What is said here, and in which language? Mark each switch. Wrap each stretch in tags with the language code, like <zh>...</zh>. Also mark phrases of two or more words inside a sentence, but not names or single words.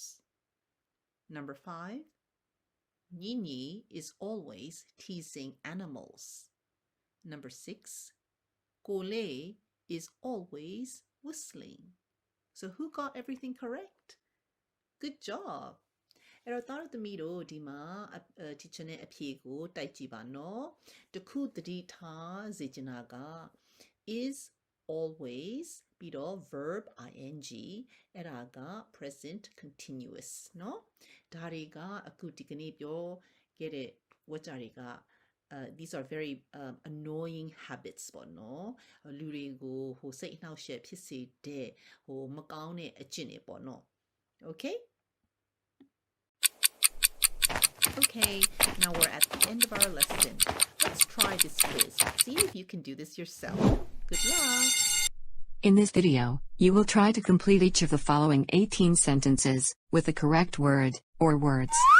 <en>Number 5. Nini is always teasing animals. Number 6. Kole is always whistling. So who got everything correct? Good job.</en> <my>အဲ့တော့သားတို့သမီးတို့ဒီမှာ teacher နဲ့အဖြေကိုတိုက်ကြည့်ပါနော်တခုသတိထားစေ ချင်တာက</my> <en>is always</en> <my>ပြီးတော့</my> <en>verb ing</en> <my>အဲ့ဒါက</my> <en>present continuous</en> <my>နော်ဒါတွေကအခုဒီကနေ့ပြောခဲ့တဲ့ဝါကြတွေက</my> <en>these are very annoying habits</en> <my>ပေါ့နော်လူတွေကိုဟိုစိတ်အနှောက်အယှက်ဖြစ်စေတဲ့ဟိုမကောင်းတဲ့အကျင့်တွေပေါ့နော်</my> <en>okay Okay, now we're at the end of our lesson. Let's try this quiz. See if you can do this yourself. Good luck! In this video, you will try to complete each of the following 18 sentences with the correct word or words.</en>